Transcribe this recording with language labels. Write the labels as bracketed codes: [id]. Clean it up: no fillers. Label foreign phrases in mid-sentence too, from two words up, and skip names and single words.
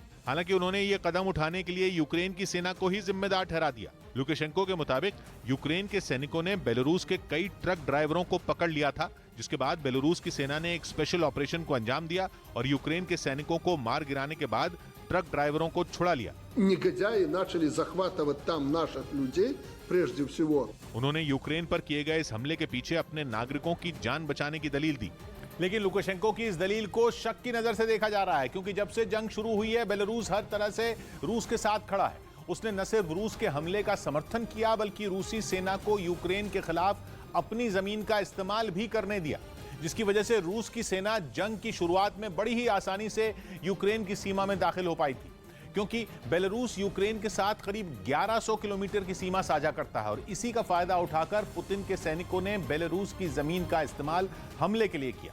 [hi] हालांकि उन्होंने ये कदम उठाने के लिए यूक्रेन की सेना को ही जिम्मेदार ठहरा दिया। लुकाशेंको के मुताबिक यूक्रेन के सैनिकों ने बेलारूस के कई ट्रक ड्राइवरों को पकड़ लिया था, जिसके बाद बेलारूस की सेना ने एक स्पेशल ऑपरेशन को अंजाम दिया और यूक्रेन के सैनिकों को मार गिराने के बाद ट्रक ड्राइवरों को छुड़ा लिया। [ru] Негодяи начали захватывать там наших людей, прежде всего. [hi] उन्होंने यूक्रेन पर किए गए इस हमले के पीछे अपने नागरिकों की जान बचाने की दलील दी। लेकिन लुकाशेंको की इस दलील को शक की नजर से देखा जा रहा है, क्योंकि जब से जंग शुरू हुई है बेलारूस हर तरह से रूस के साथ खड़ा है। उसने न सिर्फ रूस के हमले का समर्थन किया, बल्कि रूसी सेना को यूक्रेन के खिलाफ अपनी जमीन का इस्तेमाल भी करने दिया, जिसकी वजह से रूस की सेना जंग की शुरुआत में बड़ी ही आसानी से यूक्रेन की सीमा में दाखिल हो पाई थी, क्योंकि बेलारूस यूक्रेन के साथ करीब 1100 किलोमीटर की सीमा साझा करता है और इसी का फायदा उठाकर पुतिन के सैनिकों ने बेलारूस की जमीन का इस्तेमाल हमले के लिए किया।